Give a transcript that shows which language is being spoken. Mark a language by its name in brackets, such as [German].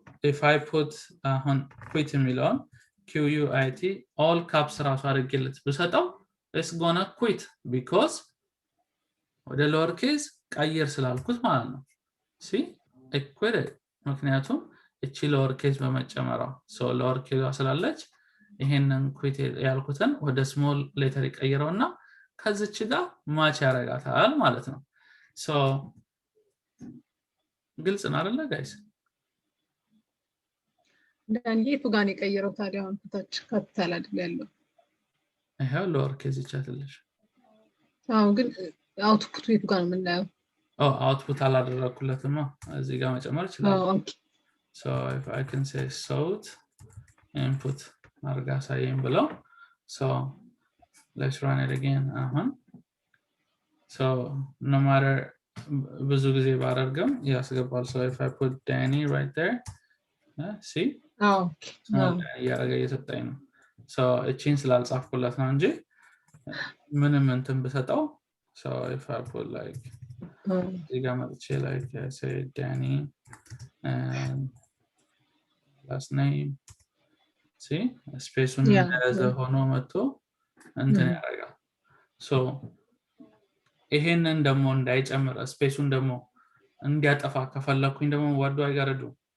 [English] if I put quit [Amharic] የሚለውን QUIT all caps ራሱ አድርጌለት ብሰጠው [English] it's gonna quit because [Amharic] ወደ lower case ቀይር ስላልኩት ማለት ነው [English] see I quit it [Amharic] ምክንያቱም እቺ lower case በመጨመሯ so lower case ስላለች ይሄንን quit ያልኩትን ወደ small letter ይቀይረውና ከዚች ጋር ማች ያረጋታል ማለት ነው so ግልጽ ነው አይደል ጋይስ እንዴት ጋር ይቀይረው ታዲያ አሁን ታች ካፒታል አይደል ያለው ይሄው lower case ይቻላልሽ አው ግን አውትፑት የቱ ጋር ነው የምናየው output አላደረኩለትማ እዚህ ጋር መጨመር ይችላል ኦኬ [English] so if I can say sort input [Amharic] አርጋ ሳይም ብለው [English] so let's run it again so no matter [Amharic] ብዙ ጊዜ ባደርግም ያስገባል [English] so if I put Danny right there see okay [Amharic] ያረጋ እየሰጠኝ ነው so እቺን ስላልጻፍኩለት ነው እንጂ ምንም እንትን ብሰጠው [English] so if I put like [Amharic] እዚህ ጋር መጥቼ [English] like I say Danny and last name see [Amharic] space-ን እንደያዘ ሆኖ መጥቶ እንትን ያረጋል so ይሄንን ደግሞ እንዳይጨምር space-ን ደግሞ እንዲያጠፋ ከፈለኩኝ ደግሞ [English] what do I gotta do